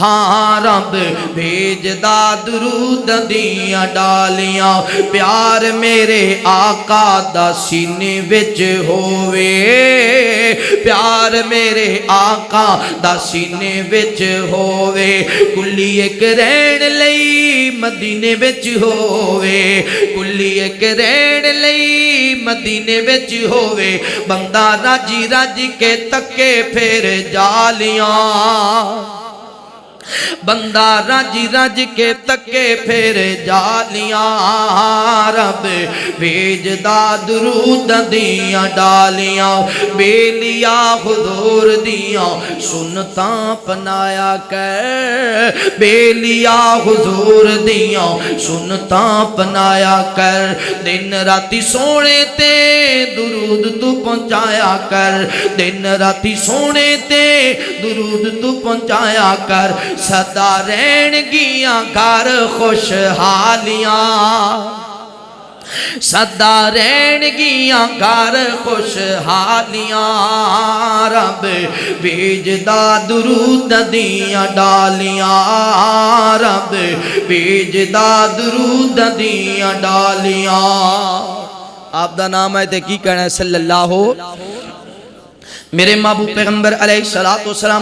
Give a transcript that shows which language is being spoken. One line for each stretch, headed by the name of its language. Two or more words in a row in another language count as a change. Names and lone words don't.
Punjabi: ہاں رب بھیجدا درود دیاں ڈالیاں پیار میرے آقا دا سینے وچ ہووے پیار میرے آقا دا سینے وچ ہووے کلی ایک رہن لئی مدینے وچ ہووے کلی ایک رہن لئی مدینے وچ ہووے بندہ راجی راجی کے تکے پھر جالیاں بندہ رج رج کے تکے پھر جالیاں رب بھیجدا درود دیاں ڈالیاں بیلیا حضور دیاں سنتاں پنایا کر بیلیا حضور دیاں سنتاں پنایا کر دن راتی سونے تے درود تو پہنچایا کر دن راتی سونے تے درود تو پہنچایا کر سدا رہن گیاں گھر خوشحالیاں سدا رہن گیاں گھر خوشحالیاں رب بھیجدا درود دیاں ڈالیاں رب بھیجدا درود دیاں ڈالیاں آپ دا نام ہے تے کی کہنا ہے
Arabic: صلی اللہ
Punjabi: میرے محبوب پیغمبر
Arabic: علیہ السلام